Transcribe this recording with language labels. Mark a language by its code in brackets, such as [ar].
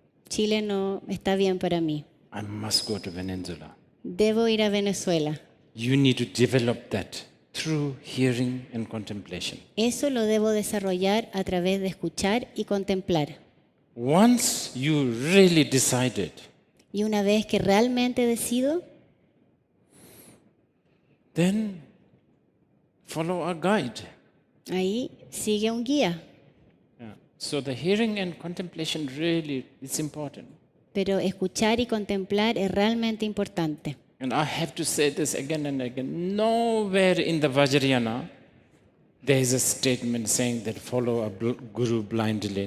[es] Chile no está bien para mí. [en] I must go to Venezuela. [es] Debo ir a Venezuela. [en] You need to develop that through hearing and contemplation. [es] Eso lo debo desarrollar a través de escuchar y contemplar. [en] Once you really decided, [es] Y una vez que realmente decido, [en] then follow a guide. [es] ahí sigue un guía. [en] Yeah. So the hearing and contemplation really is important. [es] Pero escuchar y contemplar es realmente importante. [en] And I have to say this again and again. Nowhere in the Vajrayana there is a statement saying that follow a guru blindly.